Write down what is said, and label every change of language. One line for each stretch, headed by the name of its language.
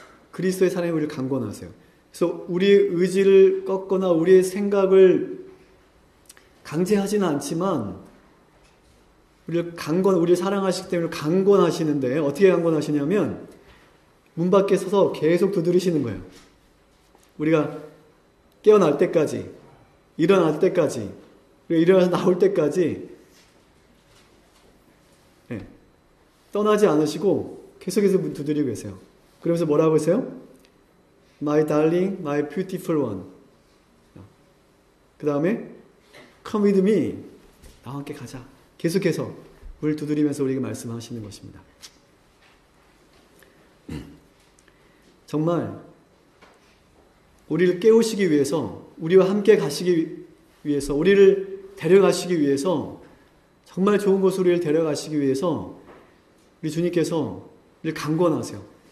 Korean: 그리스도의 사랑이 우리를 강권하세요. 그래서 우리의 의지를 꺾거나 우리의 생각을 강제하지는 않지만, 우리를 사랑하시기 때문에 강권하시는데, 어떻게 강권하시냐면 문 밖에 서서 계속 두드리시는 거예요. 우리가 깨어날 때까지, 일어날 때까지, 일어나서 나올 때까지, 네, 떠나지 않으시고 계속해서 문 두드리고 계세요. 그러면서 뭐라고 하세요?
English: My darling, my beautiful one.
Korean: 그 다음에
English: Come with me.
Korean: 나와 함께 가자. 계속해서 문을 두드리면서 우리에게 말씀하시는 것입니다. 정말 우리를 깨우시기 위해서, 우리와 함께 가시기 위해서, 우리를 데려가시기 위해서, 정말 좋은 곳으로 우리를 데려가시기 위해서 우리 주님께서 우리를 강권하세요.